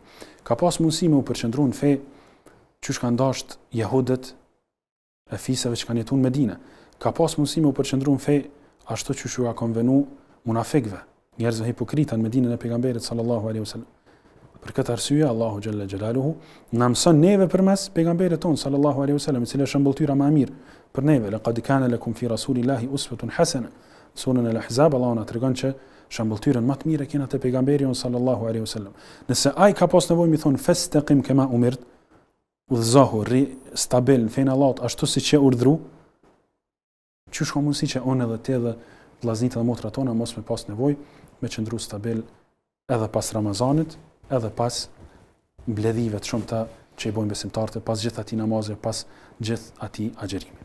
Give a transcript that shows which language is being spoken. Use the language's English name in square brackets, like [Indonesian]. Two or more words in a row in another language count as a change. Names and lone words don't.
[Albanian] Ka pas mundësi me u përqendru në fe që kanë dasht jehudët e fisëve që kanë jetu në Medinë. Ka pas mundësi me u përqendru në fe ashtu që ka konvenu munafikëve, njerëzve hipokrita në Medinën e pejgamberit [Arabic] صلى الله عليه وسلم. [Albanian] Për këtë arsye Allahu [Arabic] جل جلاله [Albanian] na mëson neve përmes pejgamberit ton [Arabic] صلى الله عليه وسلم, [Albanian] i cili është shembulltyra më e mirë për neve. [Arabic] لقد كان لكم في رسول الله أسوة حسنة. [Albanian] Surën Al-Ahzab Allahu na tregon që shembulltyrën më të mirë kena te pejgamberi on [Arabic] صلى الله عليه وسلم. [Albanian] Nëse ai ka pas nevojë mi thon [Arabic] فاستقم كما أمرت, [Albanian] udhëzohu, ri stabil në fenë Allahut ashtu siç e urdhëru, çush ka mundësi që unë edhe ti edhe vllaznitë dhe motrat tona mos me pas nevojë me qëndru stabil edhe pas Ramazanit, edhe pas mbledhive të shumta që i bojnë besimtarët, pas gjithë atij namazeve, pas gjithë atij agjerimi.